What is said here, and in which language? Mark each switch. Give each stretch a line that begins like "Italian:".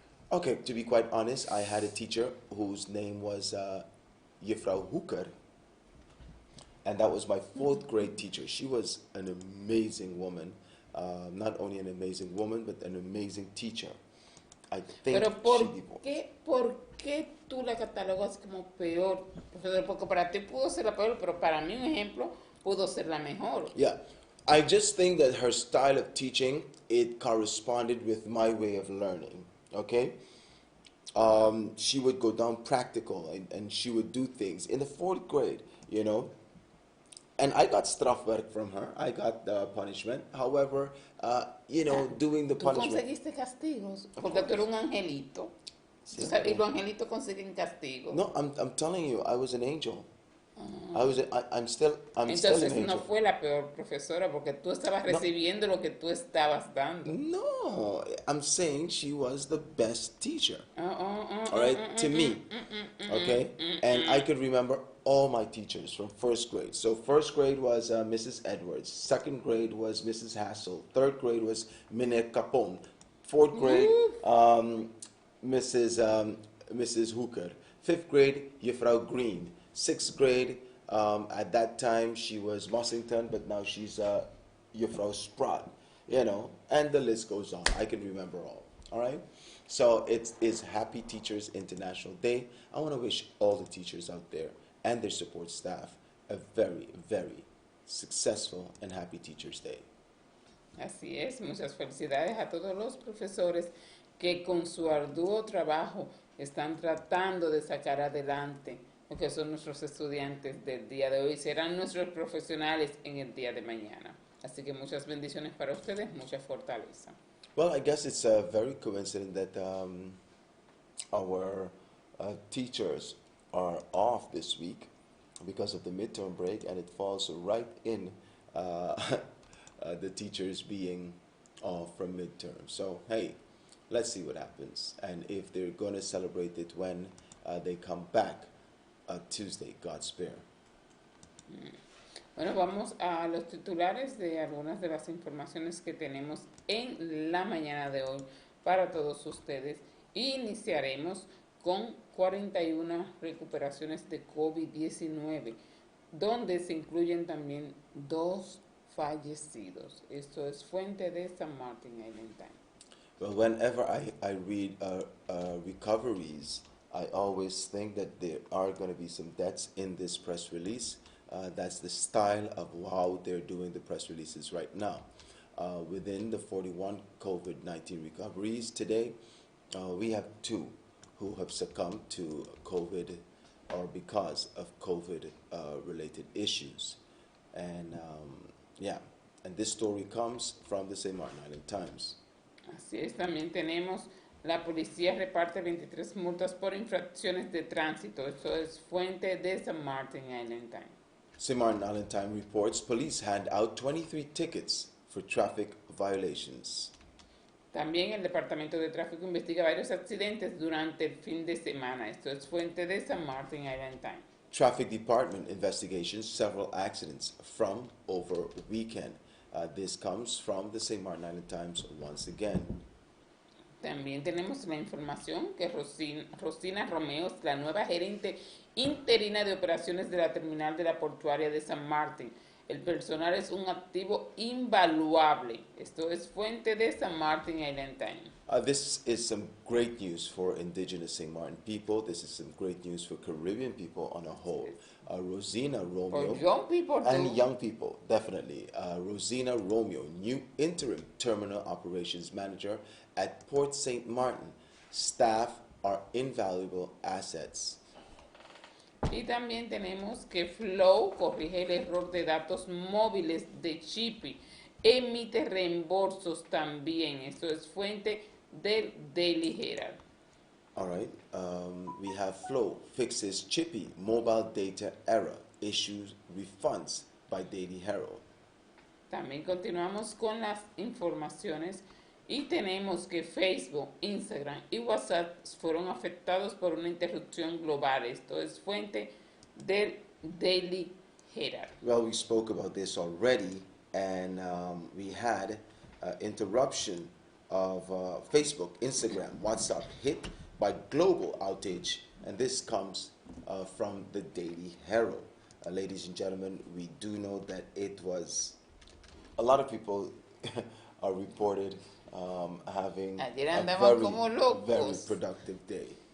English: Okay, to be quite honest, I had a teacher whose name was Juffrouw Hooker, and that was my 4th grade teacher. She was an amazing woman, not only an amazing woman, but an amazing teacher. I think
Spanish: Pero
English: she
Spanish: ¿por qué tú la catalogas como peor profesor? Porque para ti pudo ser la peor, pero para mí un ejemplo pudo ser la mejor.
English: Yeah, I just think that her style of teaching, it corresponded with my way of learning. Okay, she would go down practical, and she would do things in the 4th grade, you know. And I got strafwerk from her. I got punishment. However, you know, doing the
Spanish: Tú
English: punishment.
Spanish: conseguiste castigos porque tú eres un angelito. Tú sabes, y los angelitos consiguen castigos.
English: No, I'm telling you, I was an angel. I'm still an
Spanish: Entonces
English: angel.
Spanish: no fue la peor profesora porque tú estabas recibiendo lo que tú estabas dando.
English: No, I'm saying she was the best teacher. All right, to me. Okay, and I could remember all my teachers from 1st grade. So 1st grade was Mrs. Edwards. 2nd grade was Mrs. Hassel. 3rd grade was Mine Capone. 4th grade, Mrs. Hooker. 5th grade, Juffrouw Green. 6th grade, at that time she was Mossington, but now she's Juffrouw Spratt. You know, and the list goes on. I can remember all right? So it is Happy Teachers International Day. I want to wish all the teachers out there and their support staff a very, very successful and happy Teachers Day.
Spanish: Así es, muchas felicidades a todos los profesores que con su arduo trabajo están tratando de sacar adelante lo que son nuestros estudiantes del día de hoy, serán nuestros profesionales en el día de mañana. Así que muchas bendiciones para ustedes, mucha fortaleza.
English: Well, I guess it's very coincident that our teachers are off this week because of the midterm break, and it falls right in the teachers being off from midterm. So, hey, let's see what happens. And if they're going to celebrate it when they come back Tuesday, God spare.
Spanish: Bueno, vamos a los titulares de algunas de las informaciones que tenemos en la mañana de hoy para todos ustedes. Iniciaremos con 41 recuperaciones de COVID-19, donde se incluyen también 2 fallecidos. Esto es fuente de San Martin Island Times.
English: Well, whenever I read recoveries, I always think that there are going to be some deaths in this press release. That's the style of how they're doing the press releases right now. Within the 41 COVID-19 recoveries today, we have 2 who have succumbed to COVID or because of COVID-related issues. And and this story comes from the St. Martin Island Times.
Spanish: Así es, también tenemos, la policía reparte 23 multas por infracciones de tránsito. Esto es fuente de San Martin Island Times.
English: St. Martin Island Times reports police hand out 23 tickets for traffic violations.
Spanish: También el Departamento de Tráfico investiga varios accidentes durante el fin de semana. Esto es fuente de San Martin Island Times.
English: Traffic Department investigations several accidents from over the weekend. This comes from the St. Martin Island Times once again.
Spanish: También tenemos la información que Rosina Romeo es la nueva gerente interina de operaciones de la terminal de la portuaria de San Martín. El personal es un activo invaluable. Esto es fuente de San Martin Island Times.
English: This is some great news for indigenous St. Martin people. This is some great news for Caribbean people on a whole. Rosina Romeo. For young people too. And young people, definitely. Rosina Romeo, new interim terminal operations manager at Port St. Martin. Staff are invaluable assets.
Spanish: Y también tenemos que Flow corrige el error de datos móviles de Chippy. Emite reembolsos también. Esto es fuente del Daily Herald.
English: All right. We have Flow fixes chippy mobile data error. Issues refunds by Daily Herald.
Spanish: También continuamos con las informaciones y tenemos que Facebook, Instagram y WhatsApp fueron afectados por una interrupción global. Esto es fuente del Daily Herald.
English: Well, we spoke about this already, and we had interruption of Facebook, Instagram, WhatsApp hit by global outage, and this comes from the Daily Herald. Ladies and gentlemen, we do know that it was a lot of people are reported having a very productive day.